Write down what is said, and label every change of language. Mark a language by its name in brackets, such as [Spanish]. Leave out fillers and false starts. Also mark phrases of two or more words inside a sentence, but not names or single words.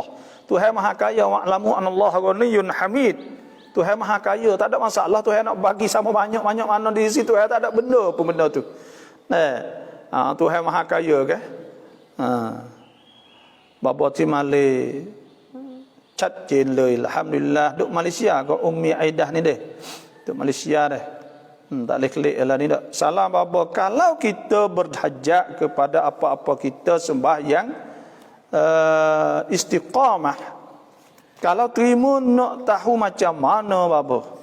[Malay] Tuhan Maha Kaya, [Arabic] واعلموا أن الله غني حميد. [Malay] Tuhan Maha Kaya, tak ada masalah. Tuhan nak bagi sama banyak-banyak mana di situ, Tuhan tak ada benda pun benda tu. Tuhan Maha Kaya kan. Bapa ti Malay [Thai] ชัดเจนเลยอัลฮัมดุลิลลาห์ [Malay] duk Malaysia ko Ummi Aidah ni deh, duk Malaysia deh. Tak boleh klik lah ni dak. Salam bapa, kalau kita berhajat kepada apa-apa kita sembahyang istiqamah, kalau terima nak tahu macam mana bapa.